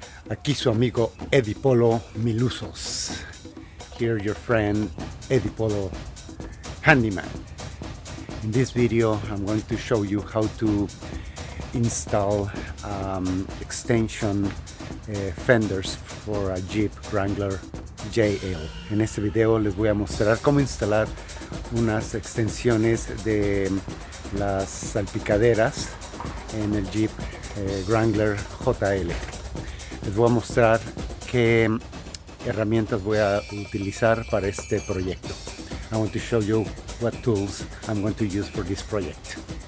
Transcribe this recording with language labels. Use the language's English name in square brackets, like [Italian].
[Spanish] Aquí su amigo Eddie Polo Milusos. [English] Here your friend Eddie Polo Handyman. In this video I'm going to show you how to install extension fenders for a Jeep Wrangler JL. [Spanish] En este video les voy a mostrar cómo instalar unas extensiones de las salpicaderas en el Jeep Wrangler JL. Les voy a mostrar qué herramientas voy a utilizar para este proyecto. [English] I want to show you what tools I'm going to use for this project.